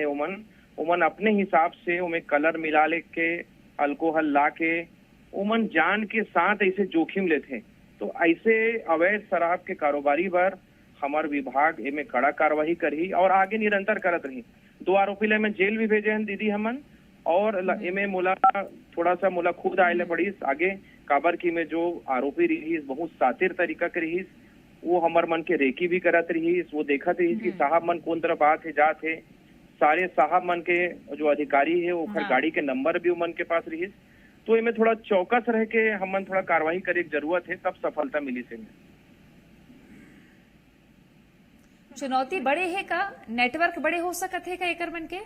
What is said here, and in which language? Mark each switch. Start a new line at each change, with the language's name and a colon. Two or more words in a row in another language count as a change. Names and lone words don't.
Chhattisgarhi: उमन अपने हिसाब से उनमें कलर मिला के अल्कोहल ला के उमन जान के साथ ऐसे जोखिम लेते। तो ऐसे अवैध शराब के कारोबारी पर हमारे विभाग इनमें कड़ा कार्रवाई करी और आगे निरंतर करत रही। 2 आरोपी ले में जेल भी भेजे हैं दीदी हमन और इमे मोला थोड़ा सा मोला खुद आए पड़ीस आगे काबर की में जो आरोपी रहीस बहुत सातिर तरीका के रहीस, वो हमर मन के रेकी भी करत रहीस, वो देखत रहीस कि साहब मन कौन तरफ बात है जात है, सारे साहब मन के जो अधिकारी है वो गाड़ी के नंबर भी मन के पास रहीस। तो इमे थोड़ा चौकस रह के हमन थोड़ा कार्रवाई करे की जरूरत है, तब सफलता मिली से। चुनौती बड़े है का नेटवर्क बड़े हो सकत है का एकर मन के